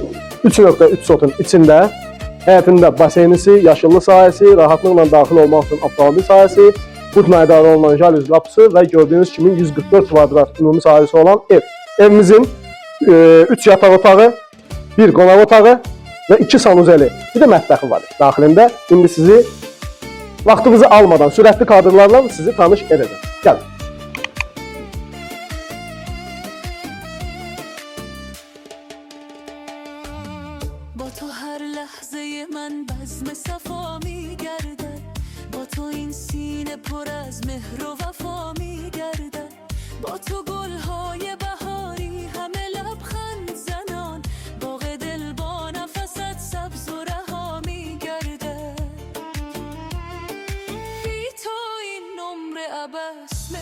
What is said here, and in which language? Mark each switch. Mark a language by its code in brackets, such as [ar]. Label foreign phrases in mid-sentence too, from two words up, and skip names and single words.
[az] 3.3 sotun içində həyətində baseynisi, yaşıllıq sahəsi, rahatlıqla daxil olmaq üçün avtomobil sahəsi, bud meydanı olunan jalüzi qapısı və gördüyünüz kimi 144 kvadrat ümumi sahəsi olan ev. Evimizin 3 yataq otağı, 1 qonaq otağı və 2 sanuzeli, bir də mətbəxi var daxilində. İndi sizi vaxtınızı almadan sürətli kadrlarla sizi tanış edəcəm. Gəlin. [fa] با تو هر لحظه من بزم صفا میگردد با تو این سینه پر از مهر و وفا میگردد با تو گلهای بهاری همه لبخند زنان باغ دل با نفست سبز و رها میگردد بی تو این عمر عبث